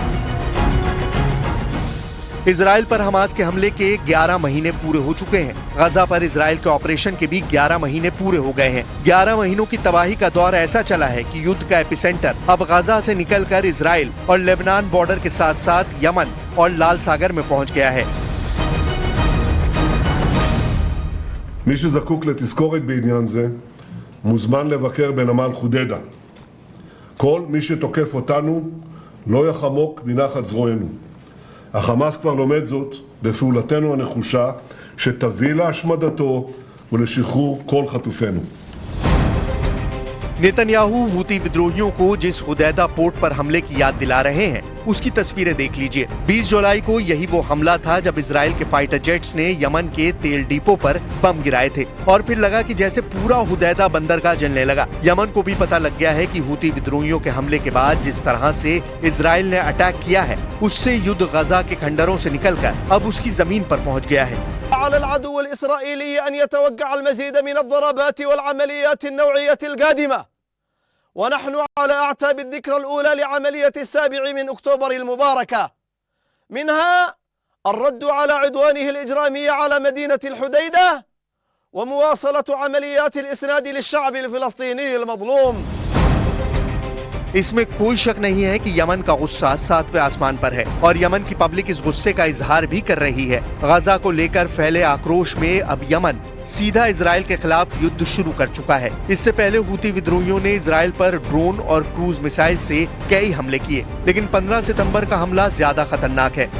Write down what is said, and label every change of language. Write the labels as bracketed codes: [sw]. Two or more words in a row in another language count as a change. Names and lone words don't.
[hi] इजराइल पर हमास के हमले के 11 महीने पूरे हो चुके हैं। गजा पर इजराइल के ऑपरेशन के भी 11 महीने पूरे हो गए हैं। 11 महीनों की तबाही का दौर ऐसा चला है कि युद्ध का एपिसेंटर अब गजा से निकलकर इजराइल और लेबनान बॉर्डर के साथ साथ यमन और लाल सागर में पहुंच गया है। [he] מי שזקוק לתזכורת בעניין זה מוזמן לבקר בנמל חודדה. כל מי שתוקף אותנו לא יחמוק מנחת זרוענו. החמאס כבר לומד זאת בפעולתנו הנחושה שתביא להשמדתו ולשחרור כל חטופינו. [hi] नेतन्याहू हूती विद्रोहियों को जिस हुदैदा पोर्ट पर हमले की याद दिला रहे हैं, उसकी तस्वीरें देख लीजिए। 20 जुलाई को यही वो हमला था जब इजराइल के फाइटर जेट्स ने यमन के तेल डिपो पर बम गिराए थे और फिर लगा कि जैसे पूरा हुदैदा बंदरगाह जलने लगा। यमन को भी पता लग गया है कि हूती विद्रोहियों के हमले के बाद जिस तरह से इजराइल ने अटैक किया है, उससे युद्ध गजा के खंडरों से निकलकर अब उसकी जमीन पर पहुंच गया है। [ar] على العدو الإسرائيلي أن يتوقع المزيد من الضربات والعمليات النوعية القادمة، ونحن على أعتاب الذكرى الأولى لعملية 7 من أكتوبر المباركة، منها الرد على عدوانه الإجرامي على مدينة الحديدة ومواصلة عمليات الإسناد للشعب الفلسطيني المظلوم। [hi] इसमें कोई शक नहीं है कि यमन का गुस्सा 7वें आसमान पर है और यमन की पब्लिक इस गुस्से का इजहार भी कर रही है। गजा को लेकर फैले आक्रोश में अब यमन सीधा इजराइल के खिलाफ युद्ध शुरू कर चुका है। इससे पहले हूती विद्रोहियों ने इजराइल पर ड्रोन और क्रूज मिसाइल से कई हमले किए, लेकिन 15 सितंबर का हमला ज्यादा खतरनाक है।